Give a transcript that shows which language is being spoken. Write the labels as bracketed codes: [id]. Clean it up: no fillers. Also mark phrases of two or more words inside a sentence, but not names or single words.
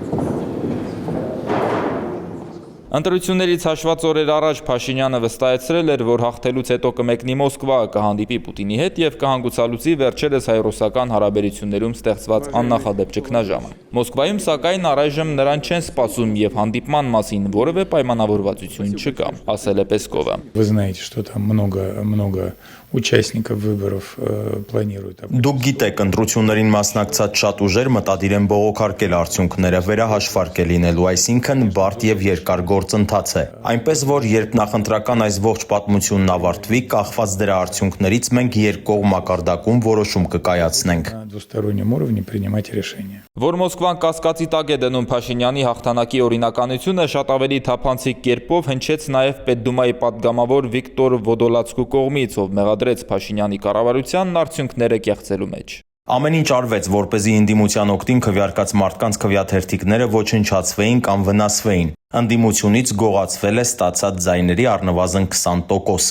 [hy] Ընտրություններից հաշված օրեր առաջ Փաշինյանը վստահեցրել էր, որ հաղթելուց հետո կմեկնի Մոսկվա, կհանդիպի Պուտինի հետ և կհանգուցալուծի վերջերս հայ-ռուսական հարաբերություններում ստեղծված աննախադեպ ճգնաժամը։ Մոսկվայում սակայն առայժմ նրան չեն սպասում և հանդիպման մասին որևէ պայմանավորվածություն չկա, ասել է Պեսկովը։ [ru] Вы знаете, что там много участников выборов планируют. [hy] Դուք գիտեք, ընտրություններին մասնակցած շատ ուժեր մտադիր են բողոքարկել արդյունքները, վերահաշվարկել լինելու, այսինքն բարդ և երկար գործընթաց է։ Այնպես որ երբ նախընտրական այս ողջ պատմությունն ավարտվի, կախված դրա արդյունքներից մենք երկկողմ մակարդակում որոշում կկայացնենք։ [ru] Двустороннем уровне принимать решения. [hy] Որ Մոսկվան կասկածի տակ է դնում Փաշինյանի հաղթանակի օրինականությունը, շատ ավելի թափանցիկ կերպով հնչեց նաև Պետդումայի պատգամավոր Վիկտոր Վոդոլացկու կողմից, ով մեղադրեց Փաշինյանի կառավարությանն արդյունքները կեղծելու մեջ։ Ամեն ինչ արվեց, որպեսզի ընդդիմության օգտին քվեարկած մարդկանց քվեաթերթիկները ոչնչացվեին կամ վնասվեին։ Ընդդիմությունից գողացվել է ստացած ձայների առնվազն 20%-ը։